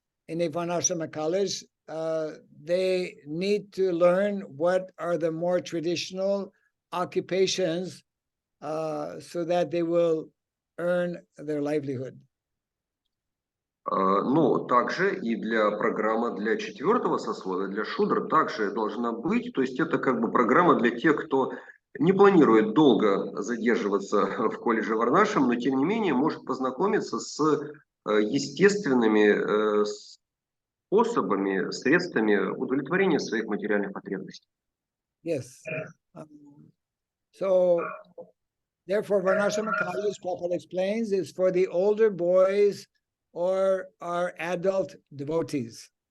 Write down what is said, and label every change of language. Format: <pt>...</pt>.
<en>in a Varnashrama college, they need to learn what are the more traditional occupations so that they will earn their livelihood.</en> <ru>Но также и для программы для 4-го сословия, для шудр, также должна быть. То есть это как бы программа для тех, кто не планирует долго задерживаться в колледже Варнашрама, но тем не менее может познакомиться с естественными способами, средствами удовлетворения своих материальных потребностей.</ru> <en>Yes. So, therefore, Varnashrama college, Prabhupada explains, is for the older boys or our adult devotees.</en>